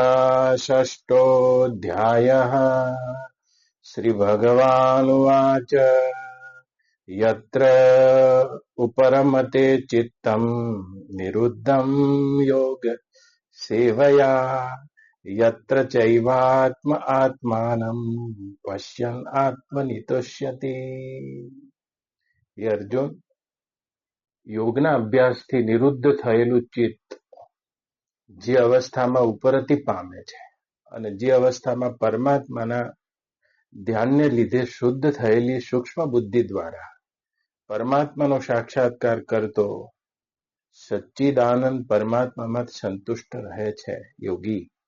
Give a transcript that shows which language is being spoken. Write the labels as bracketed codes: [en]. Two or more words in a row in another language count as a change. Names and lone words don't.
[sa] षष्ठोऽध्यायः श्रीभगवानुवाच यत्र उपरमते चित्तम् निरुद्धं योग सेवया यत्र चैवात्म आत्मानं पश्यन् आत्मनि तुष्यति। [gu] ये अर्जुन, યોગના અભ્યાસથી નિરુદ્ધ થયેલું ચિત્ત જે અવસ્થામાં ઉપરતી પામે છે અને જે અવસ્થામાં પરમાત્માના ધ્યાનને લીધે શુદ્ધ થયેલી સૂક્ષ્મ બુદ્ધિ દ્વારા પરમાત્માનો સાક્ષાત્કાર કરતો સચ્ચિદાનંદ પરમાત્મામાં સંતુષ્ટ રહે છે યોગી.